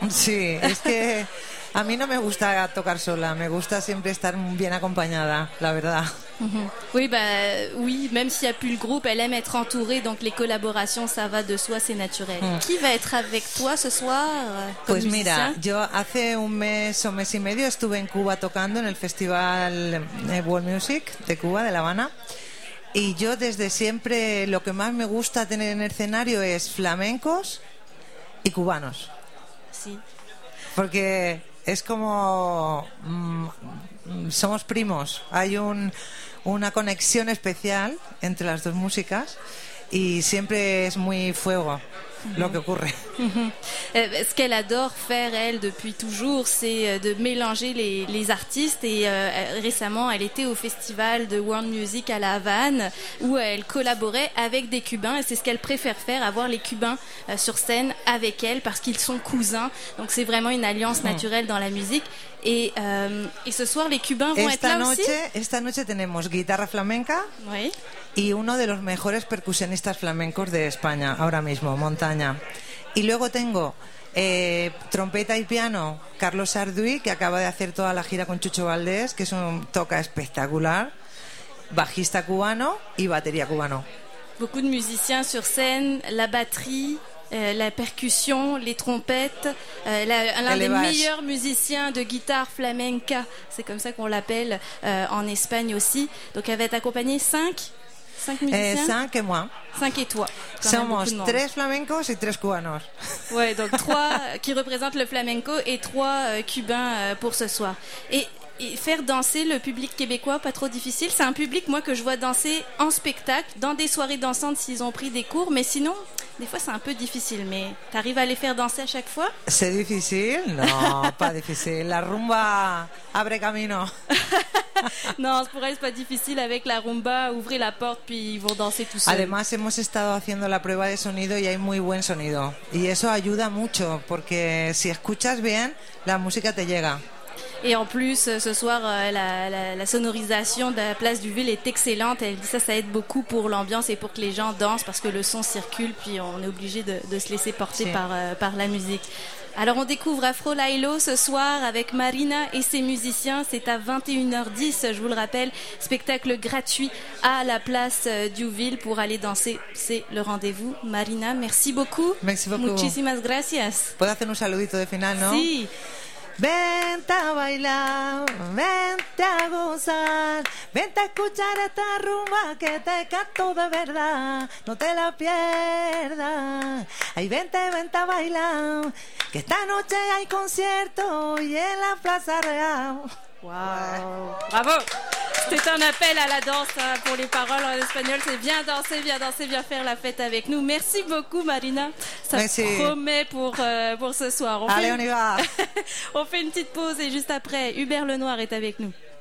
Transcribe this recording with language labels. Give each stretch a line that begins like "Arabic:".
Spanish: Sí, es que a mí no me gusta tocar sola, me gusta siempre estar bien acompañada, la verdad. Mm-hmm.
French: Oui, bah, oui, même s'il n'y a plus le groupe, elle aime être entourée, donc les collaborations, ça va de soi, c'est naturel. Mm. Qui va être avec toi ce soir comme
Spanish: pues
French: musicien?
Spanish: Mira, yo hace un mes o mes y medio estuve en Cuba tocando en el festival World Music de Cuba, de La Habana. Y yo desde siempre, lo que más me gusta tener en el escenario es flamencos y cubanos. Sí. Porque es como... somos primos, hay una conexión especial entre las dos músicas y siempre es muy fuego. lo que ocurre.
French: Ce qu'elle adore faire, elle, depuis toujours, c'est de mélanger les artistes. Et récemment, elle était au festival de World Music à La Havane, où elle collaborait avec des Cubains. Et c'est ce qu'elle préfère faire, avoir les Cubains sur scène avec elle, parce qu'ils sont cousins. Donc c'est vraiment une alliance naturelle dans la musique. Et ce soir, les Cubains vont
Spanish: esta
French: être là
Spanish: noche,
French: aussi.
Spanish: Esta noche tenemos guitarra flamenca.
French: Oui.
Spanish: Y uno de los mejores percusionistas flamencos de España ahora mismo, Montaña. Y luego tengo trompeta y piano, Carlos Arduy, que acaba de hacer toda la gira con Chucho Valdés, que es un toca espectacular, bajista cubano y batería cubano.
French: Beaucoup de musiciens sur scène, la batterie, la percusión, les trompettes, l'un des meilleurs musiciens de guitare flamenca, c'est comme ça qu'on l'appelle en Espagne aussi. Donc elle va être accompagnée 5 et moi. 5 et toi.
Spanish: Somos 3 flamencos
French: et
Spanish: 3 cubanos.
French: Ouais, donc 3 qui représentent le flamenco et 3 cubains pour ce soir. Et faire danser le public québécois, pas trop difficile. C'est un public, moi, que je vois danser en spectacle, dans des soirées dansantes s'ils ont pris des cours. Mais sinon, des fois, c'est un peu difficile. Mais t'arrives à les faire danser à chaque fois? C'est difficile? Non, pas difficile.
Spanish: La rumba abre camino.
French: Non, pour elle, c'est pas difficile avec la rumba. Ouvrez la porte, puis ils vont danser tout seuls.
Spanish: Además, hemos estado haciendo la prueba de sonido y hay muy buen sonido. Y eso ayuda mucho, porque si escuchas bien, la música te llega.
French: Et en plus, ce soir, la sonorisation de la place du Ville est excellente. Elle dit ça aide beaucoup pour l'ambiance et pour que les gens dansent, parce que le son circule, puis on est obligé de se laisser porter par la musique. Alors on découvre Afro Lailo ce soir avec Marina et ses musiciens. C'est à 21h10, je vous le rappelle, spectacle gratuit à la place Duville pour aller danser. C'est le rendez-vous. Marina, merci beaucoup. Merci beaucoup.
Spanish: Muchísimas gracias. Puedo hacer un saludito de final, no? Si. Vente a bailar, vente a gozar, vente a escuchar esta rumba que te canto de verdad, no te la pierdas. Ay, vente, vente a bailar, que esta noche hay concierto y en la Plaza Real. Wow. Bravo.
French: C'était un appel à la danse pour les paroles en espagnol. C'est viens danser, viens danser, viens faire la fête avec nous. Merci beaucoup, Marina. Ça Merci. Promet pour ce soir. Allez, on y va. On fait une petite pause et juste après, Hubert Lenoir est avec nous.